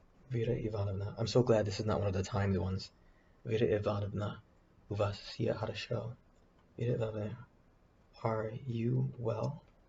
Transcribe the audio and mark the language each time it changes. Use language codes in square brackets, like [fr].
[en] Vera Ivanovna. I'm so glad this is not one of the timed ones. [ru] Vera Ivanovna, у вас все хорошо? [en] Vera Ivanovna, are you well?